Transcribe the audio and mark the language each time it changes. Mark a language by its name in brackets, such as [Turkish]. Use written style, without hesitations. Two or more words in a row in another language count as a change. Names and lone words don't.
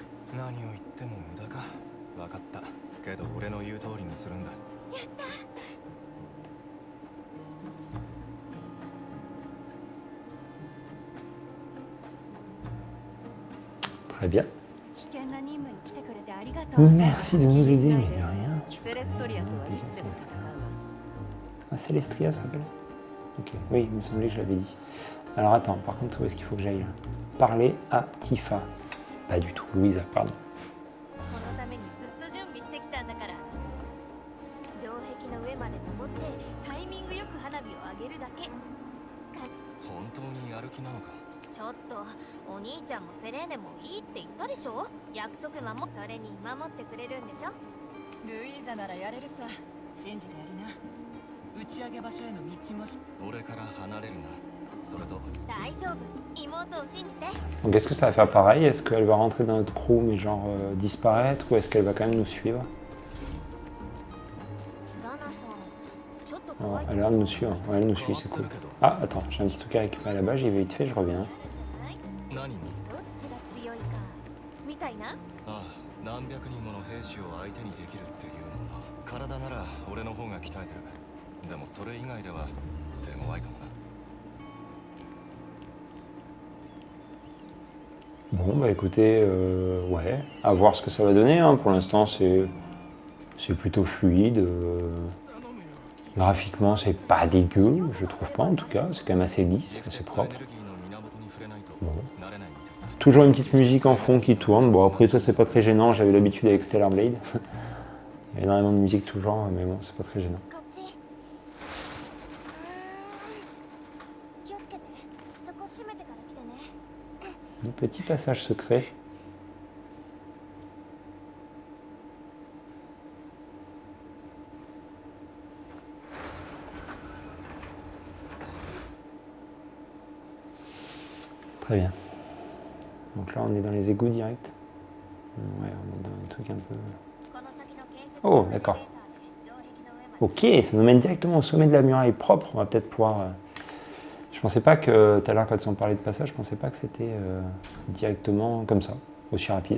[Japanese] 何を言っても無駄か。わかった。けど俺の言う通りにするんだ。 [French] Très bien. [Japanese] 危険な任務に来てくれてありがとう。 [French] Merci de nous aider, mais de rien. [Japanese] セレストリアとはいつでも戦うわ。 [French] Ah, Celestria ça s'appelle? Ok, oui, il me semblait que je l'avais dit. Alors attends, par contre, où est-ce qu'il faut que j'aille là? Parler à Tifa. Pas du tout, Louisa, pardon. [Japanese] このためにずっと準備してきたんだから。城壁の上まで登ってタイミングよく花火を上げるだけ。本当にやる気なのか。ちょっとお兄ちゃんもセレーネもいいって言ったでしょ。約束守っそれに守ってくれるんでしょ。ルイーザならやれるさ信じてやりな打ち上げ場所への道もし俺から離れるな。それと大丈夫。妹を信じて。 [French] Donc est-ce que ça va faire pareil? Est-ce qu'elle va rentrer dans notre crew mais genre disparaître ou est-ce qu'elle va quand même nous suivre? [Japanese] ザナさん、ちょっと Oh, 怖い。 [French] elle a l'air de nous suivre. Ouais, elle nous suit, c'est cool. Ah, attends, j'ai un petit truc à récupérer là-bas, j'y vais vite fait, je reviens. [Japanese] 何に？どっちが強いかみたいな。ああ、何百人もの兵士を相手にできるっていうのは体なら俺の方が鍛えてる。でもそれ以外では手強いかもな。 [French] Bon, bah écoutez, ouais, à voir ce que ça va donner. Hein. Pour l'instant, c'est plutôt fluide. Graphiquement, c'est pas dégueu, je trouve pas en tout cas. C'est quand même assez lisse, assez propre. Bon. Toujours une petite musique en fond qui tourne. Bon, après, ça, c'est pas très gênant. J'avais l'habitude avec Stellar Blade. Il y a énormément de musique toujours, mais bon, c'est pas très gênant. [Japanese] こっち。気をつけて。そこ閉めてから来てね。 [French] Un petit passage secret. Très bien. Donc là, on est dans les égouts directs. Ouais, on est dans des trucs un peu... [Japanese] この先の建設 [French] Oh, d'accord. [Japanese] 城壁の上まで。 [French] Ok, ça nous mène directement au sommet de la muraille propre. On va peut-être pouvoir... Je pensais pas que, tout à l'heure quand on parlait de passage, je pensais pas que c'était directement comme ça, aussi rapide.